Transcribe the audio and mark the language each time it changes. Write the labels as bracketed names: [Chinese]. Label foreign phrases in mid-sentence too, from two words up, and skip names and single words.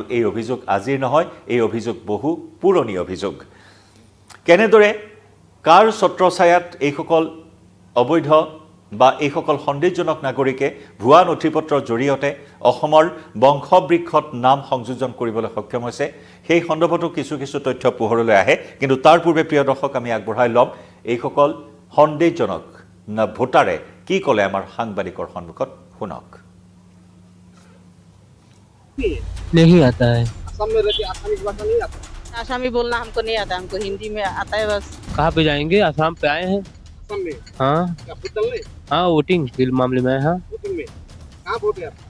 [Assamese] এই অভিযোগ আজিৰ নহয় এই অভিযোগ বহু পুৰণি অভিযোগ কেনেদৰে কাৰ ছত্ৰছায়াত এইসকল অবৈধ বা এইসকল সন্দেহজনক নাগৰিকে ভুৱা নথিপত্ৰৰ জৰিয়তে অসমৰ বংশবৃক্ষত নাম সংযোজন কৰিবলৈ সক্ষম হৈছে সেই সন্দৰ্ভতো কিছু তথ্য পোহৰলৈ আহে কিন্তু তাৰ পূৰ্বে প্ৰিয় দৰ্শক আমি আগবঢ়াই ল'ম এইসকল সন্দেহজনক ভোটাৰে কি ক'লে আমাৰ সাংবাদিকৰ সন্মুখত শুনক [Hindi] नहीं आता है असम में रहती आसामी भाषा नहीं आता आसामी बोलना हमको नहीं आता हमको हिंदी में आता है बस कहाँ पे जाएंगे असम पे आए हैं असम में हाँ क्या वोट डालने हाँ वोटिंग के मामले में हाँ वोटिंग में कहाँ वोट है आपका